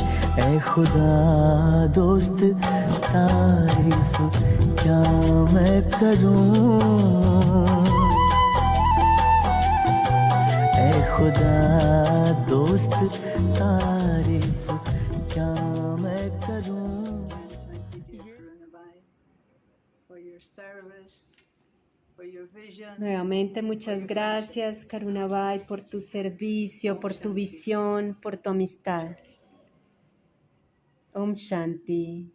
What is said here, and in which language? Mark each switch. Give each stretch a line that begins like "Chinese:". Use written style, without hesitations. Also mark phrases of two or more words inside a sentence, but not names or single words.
Hindi: ऐ खुदा दोस्त तारीफ क्या मैं करूं, ऐ खुदा दोस्त तारीफ क्या मैं करूं।
Spanish: Nuevamente, muchas gracias, Karunabai, por tu servicio, por tu visión, por tu amistad.
Hindi: ओम शांति.